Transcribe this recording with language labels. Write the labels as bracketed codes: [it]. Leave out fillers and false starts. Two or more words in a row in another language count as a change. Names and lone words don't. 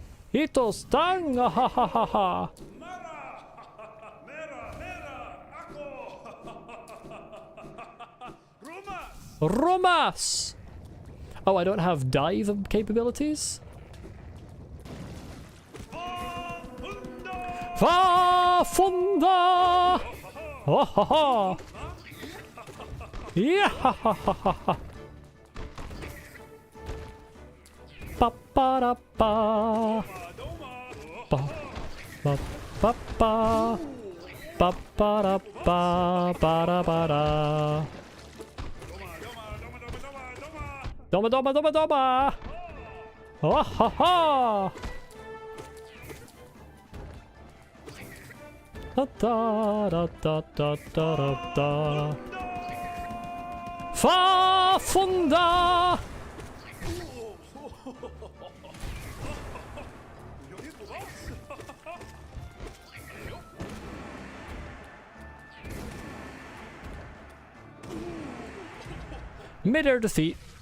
[en] Ito stang! Ha ha ha ha ha! Romas! Oh, I don't have dive capabilities? Va funda! Oh ha ha! Yeah ha ha ha ha ha! Pa pa da pa! Pa pa pa pa! Pa pa da pa! Pa da pa da! Doma doma doma doma! Oh ha ha! Da da da da da da da. Fa funda! Mid-air defeat.